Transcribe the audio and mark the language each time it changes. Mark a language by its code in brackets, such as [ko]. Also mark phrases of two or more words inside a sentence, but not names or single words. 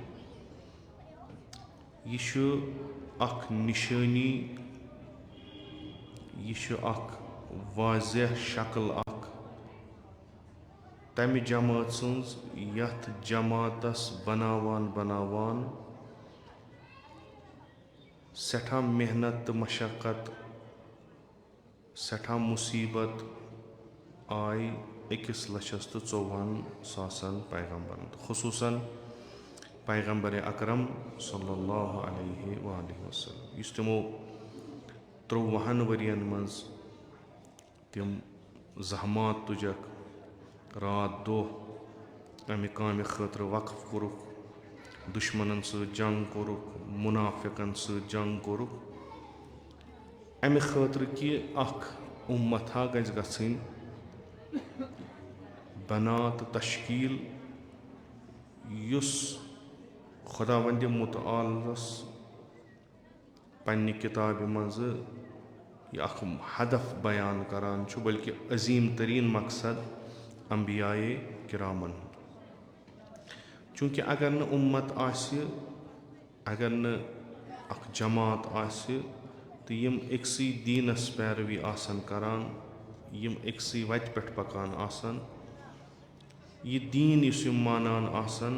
[ks] یہ چھ اکھ نشانی یہ چھ اکھ واضح شکل اکھ تمہ جماعت سنز یتھ جماعتس بناوان سٹھا محنت تو مشقت سٹھا مصیبت آئی 1,40,000 پیغمبرن خصوصاً پیغمبر اکرم [ar] صلی اللہ علیہ وآلہ وسلم [ks] اس تمو 30 ورین منز تم زحمات تجک رات دہ امہ کامہ خاطر وقف کورک دشمنن سۭتۍ جنگ کورک منافقن سۭتۍ جنگ کورک امہ خاطر کہ اکھ امتھا گژھِ گژھٕنۍ بنا تو تشکیل یس خداوند متعالس پنہ کتابہ منٛز یہ اکھ ہدف بیان کران چھُ بلکہ عظیم ترین مقصد انبیاء کرامن ہُنٛد چونکہ اگر نہ امت آسہِ اگر نہ اکھ جماعت آسہِ تو یم أکسٕے دیٖنس پیروی آسن کران یم أکسٕے وتہِ پٮ۪ٹھ پکان آسن یہ دیٖن یُس یم مانان آسن